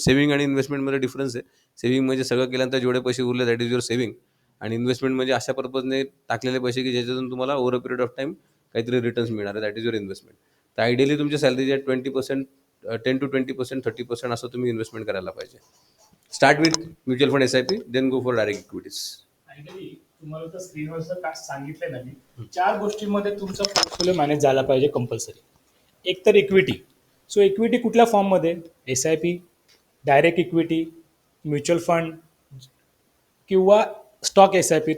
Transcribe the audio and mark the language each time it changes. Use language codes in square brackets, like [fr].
[mr] Saving आणि इन्व्हेस्टमेंटमध्ये difference आहे. Saving म्हणजे सगळं केल्यानंतर जेवढे पैसे उरले [en] that is your saving, [mr] आणि इन्व्हेस्टमेंट म्हणजे अशा पर्पजने टाकलेले पैसे की ज्याच्यातून तुम्हाला [en] over a period of time [mr] काहीतरी रिटर्न्स मिळणार आहे, [en] That is your investment. [mr] तर आयडियली तुमच्या सॅलरीच्या 20%, 10 to 20%, 30% असं तुम्ही इन्व्हेस्टमेंट करायला पाहिजे. [en] Start with mutual fund SIP, then go for direct equities. [mr] Finally तुम्हाला तर स्क्रीनवर काय सांगितलं ना मी, 4 गोष्टींमध्ये तुमचा पोर्टफोलिओ मॅनेज झाला पाहिजे कंपल्सरी. एक तर इक्विटी. सो इक्विटी कुठल्या फॉर्ममध्ये? SIP, direct equity, mutual fund किंवा स्टॉक एस-आय-पी.